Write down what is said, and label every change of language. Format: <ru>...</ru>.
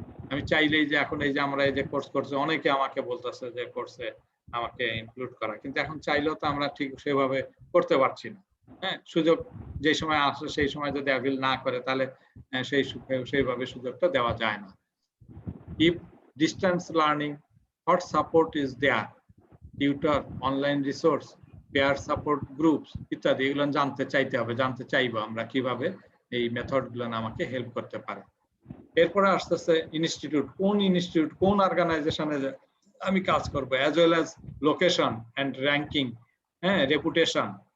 <bn>আমি চাইলেই যে এখন এই যে আমরা এই যে কোর্স করছি, অনেকে আমাকে বলতেছে যে কোর্সে আমাকে ইনক্লুড করা, কিন্তু এখন চাইলেও তো আমরা ঠিক সেভাবে করতে পারছি না। হ্যাঁ, সুযোগ যে সময় আসে সেই সময় যদি অ্যাভেল না করে, তাহলে সেইভাবে সুযোগটা দেওয়া যায় না।</bn> <en>If distance learning, what support is there? Tutor, online resource, peer support groups</en> <bn>ইত্যাদি, এগুলো জানতে চাইবো আমরা কিভাবে এই মেথড গুলো আমাকে হেল্প করতে পারে। এরপরে আসতেছে ইনস্টিটিউট, কোন অর্গানাইজেশনে আমি কাজ করব, as well as location and ranking, হ্যাঁ, রেপুটেশন।</bn>